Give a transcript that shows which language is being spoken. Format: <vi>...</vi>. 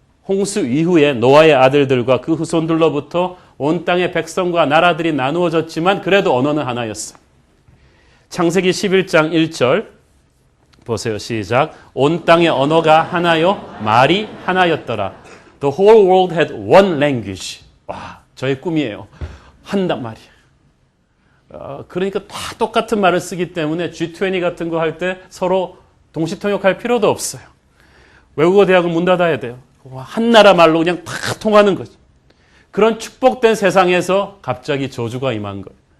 <ko>홍수 이후에 노아의 아들들과 그 후손들로부터 온 땅의 백성과 나라들이 나누어졌지만 그래도 언어는 하나였어요. 창세기 11장 1절 보세요. 시작. 온 땅의 언어가 하나요, 말이 하나였더라.</ko> <en>The whole world had one language.</en> <ko>와, 저의 꿈이에요. 한단 말이에요. 그러니까 다 똑같은 말을 쓰기 때문에 G20 같은 거 할 때 서로 동시통역할 필요도 없어요. 외국어 대학은 문 닫아야 돼요. 한 나라 말로 그냥 다 통하는 거죠. 그런 축복된 세상에서 갑자기 저주가 임한 거예요.</ko>